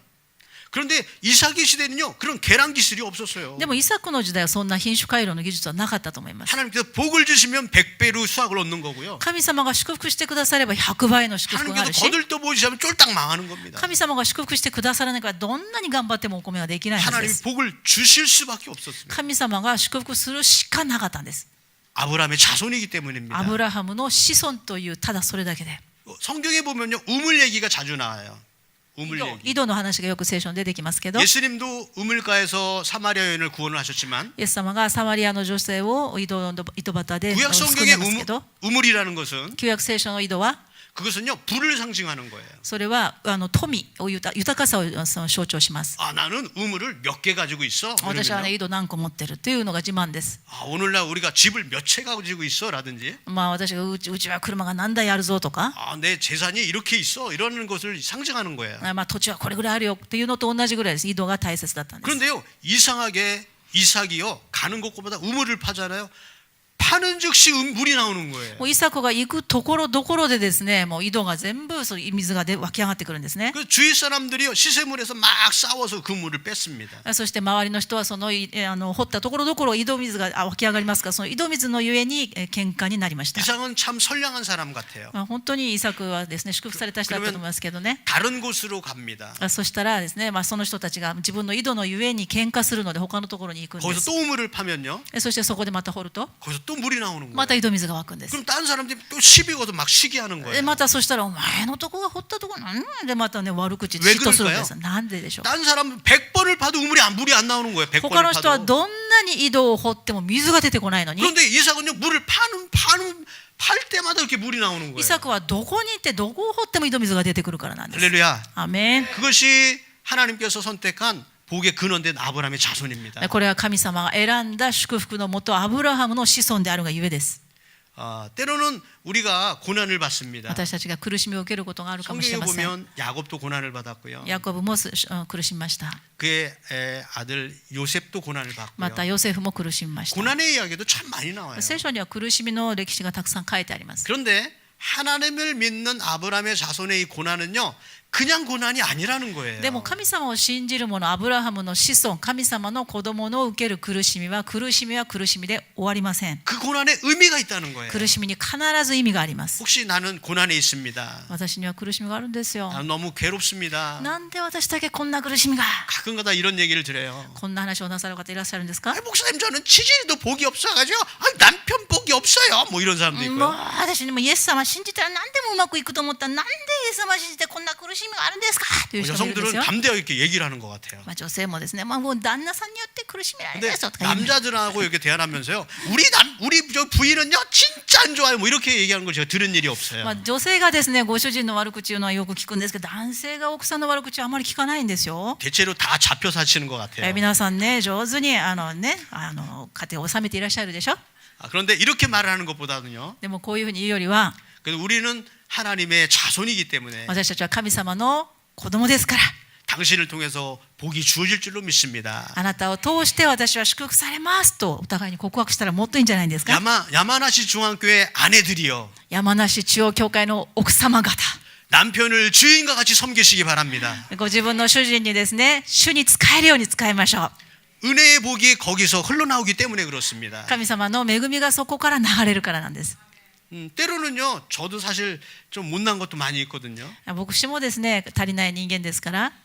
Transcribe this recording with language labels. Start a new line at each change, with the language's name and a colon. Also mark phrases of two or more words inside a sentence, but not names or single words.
Korean: 그런데 이삭의 시대는요, 그런 계량 기술이 없었어요.
Japanese: でもイサクの時代はそんな品種改良の技術はなかったと思います。
Korean: 하나님께서 복을 주시면 100배로 수확을 얻는 거고요.
Japanese: 神様が祝福してくだされば100倍の祝福がある
Korean: 하나님께서
Japanese: し、
Korean: 거들떠 보이시면 쫄딱 망하는 겁니다.
Japanese: 神様が祝福してくださらないからどんなに頑張ってもお米はできないはずで
Korean: 하나님이
Japanese: す。
Korean: 복을 주실 수밖에 없었습니다.
Japanese: 神様が祝福するしかなかったんです。
Korean: 아브라함의 자손이기 때문입니다.
Japanese: アブラハムの子孫というただそれだけで。
Korean: 성경에 보면요, 우물 얘기가 자주 나와요. 우물 얘기.
Japanese: 井戸の話がよく聖書に出てきますけど、
Korean: 예수님도 우물가에서 사마리아 여인을 구원을 하셨지만
Japanese: イエス様がサマリアの女性を井戸端で
Korean: 구약
Japanese: 救い
Korean: 성경의
Japanese: ますけど、
Korean: 우물이라는 것은
Japanese: 旧約聖書の井戸は
Korean: 그것은요, 부를 상징하는 거예요.
Japanese: それは富を豊かさを象徴します。
Korean: 나는 우물을 몇 개 가지고 있어.
Japanese: 私はね、
Korean: 그러면요,
Japanese: 井戸何個持ってるというのが自慢です。
Korean: 오늘날 우리가 집을 몇 채 가지고 있어라든지
Japanese: 私がうちは車が何台あるぞとか、
Korean: 내 재산이 이렇게 있어 이러는 것을 상징하는 거예요.
Japanese: 土地はこれぐらいあるよっていうのと同じぐらいです。井戸が大切だったんです。
Korean: 그런데요, 이상하게 이삭이요, 가는 곳보다 우물을 파잖아요. 파는 즉시 물이 나오는 거예요.
Japanese: もうイサクが行くところどころでですね、もう井戸が全部そう水が湧き上がってくるんですね。
Korean: 그 주위 사람들이요, 시샘물에서 막 싸워서 그 물을 뺐습니다.
Japanese: そして周りの人はその掘ったところどころ井戸水が湧き上がりますから、その井戸水のゆえに喧嘩になりました。
Korean: 이삭은 참 선량한 사람 같아요.
Japanese: 本当にイサクはですね、祝福された人だったと思いますけどね。
Korean: 다른 곳으로 갑니다.
Japanese: そしたらですね、その人たちが自分の井戸のゆえに喧嘩するので他のところに行くんで
Korean: 거기서
Japanese: す。
Korean: 또 우물을 파면요,
Japanese: そしてそこでまた掘ると
Korean: 거기서 또 물이 나오는 거예요.
Japanese: また井戸水が湧くんです。
Korean: 그럼 다른 사람들이 또 시비 거서 막 시기하는
Japanese: で
Korean: 거예요.
Japanese: またそしたらお前のとこが掘ったとこなんでまたね悪口
Korean: 왜
Japanese: 嫉妬するんです。
Korean: 그럴까요?
Japanese: なんででしょう。
Korean: 다른 사람은 100번을 파도 물이 안 나오는 거예요. 100번을
Japanese: 他の人は
Korean: 파도.
Japanese: どんなに井戸を掘っても水が出てこないのに、
Korean: 그런데 이삭은요, 물을 팔 때마다 이렇게 물이 나오는
Japanese: イ
Korean: 거예요.
Japanese: サクはどこに行ってどこを掘っても井戸水が出てくるからなんです。
Korean: 할렐루야.
Japanese: アーメン。
Korean: 그것이 하나님께서 선택한 복의 근원된 아브라함의 자손입니다.
Japanese: これは神様が選んだ祝福のもとアブラハムの子孫であるがゆえです。
Korean: 때로는 우리가 고난을 받습니다.
Japanese: 私たちが苦しみを受けることがあるかもしれ
Korean: 성경에
Japanese: ません。
Korean: 보면 야곱도 고난을 받았고요.
Japanese: ヤコブも苦しみました。
Korean: 그의 아들 요셉도 고난을
Japanese: また
Korean: 받고요.
Japanese: ヨセフも苦しみました。
Korean: 고난의 이야기도 참 많이 나와요.
Japanese: 聖書には苦しみの歴史がたくさん書いてあります。
Korean: 그런데 하나님을 믿는 아브라함의 자손의 이 고난은요, 그냥 고난이 아니라는 거예요.
Japanese: でも神様を信じる者アブラハムの子孫神様の子供の受ける苦しみは苦しみで終わりません。
Korean: 그 고난에 의미가 있다는 거예요.
Japanese: 苦しみに必ず意味があります。
Korean: 혹시 나는 고난에 있습니다. 私には苦しみがあるんですよ。 나는 너무 괴롭습니다. なんで私だけこんな苦しみが。 가끔가다 이런 얘기를 드려요.
Japanese: こんな話をなさる方いらっしゃるんですか。
Korean: 목사님 저는 치질이도 복이 없어가지고 남편 복이 없어요. 뭐 이런 사람도
Japanese: もう
Korean: 있고요.
Japanese: 私にもイエス様信じたら何でもうまくいくと思ったらなんでイエス様信じてこんな苦しみがあるんですかという人もいるんです
Korean: 여성들은
Japanese: よ。
Korean: 담대하게 이렇게 얘기를 하는 것 같아요.
Japanese: まあ女性もですね、まあもう旦那さんによって苦しめられ
Korean: 근데
Japanese: るとか言う。
Korean: 남자들하고 이렇게 대화하면서요. 우리 저 부인은요 진짜 안 좋아요. 뭐 이렇게 얘기하는 걸 제가 들은 일이 없어요.
Japanese: まあ女性がですね、ご主人の悪口言うのはよく聞くんですけど、男性が奥さんの悪口はあまり聞かないんですよ。
Korean: 대체로 다 잡혀 사시는 것 같아요.
Japanese: 皆さんね、上手に家庭を治めていらっしゃるでしょ。
Korean: 그런데 이렇게 말을 하는 것보다는요.
Japanese: でもこういうふうに言うよりは、
Korean: 그래도 우리는 하나님의 자손이기 때문에
Japanese: 私たちは神様の子供ですから、
Korean: 당신을 통해서 복이 주어질 줄로 믿습니다.
Japanese: あなたを通して私は祝福されますとお互いに告白したらもっといいんじゃないですか。
Korean: 야마나시 중앙교회 아내들이요.
Japanese: 山梨中央教会の奥様方、
Korean: 남편을 주인과 같이 섬기시기 바랍니다.
Japanese: ご自分の主人にですね、主に仕えるように仕えましょう。
Korean: 은혜의 복이 거기서 흘러나오기 때문에 그렇습니다.
Japanese: 神様の恵みがそこから流れるからなんです。
Korean: 때로는요, 저도 사실 좀 못난 것도 많이 있거든요.
Japanese: 僕もですね、足りない人間ですから。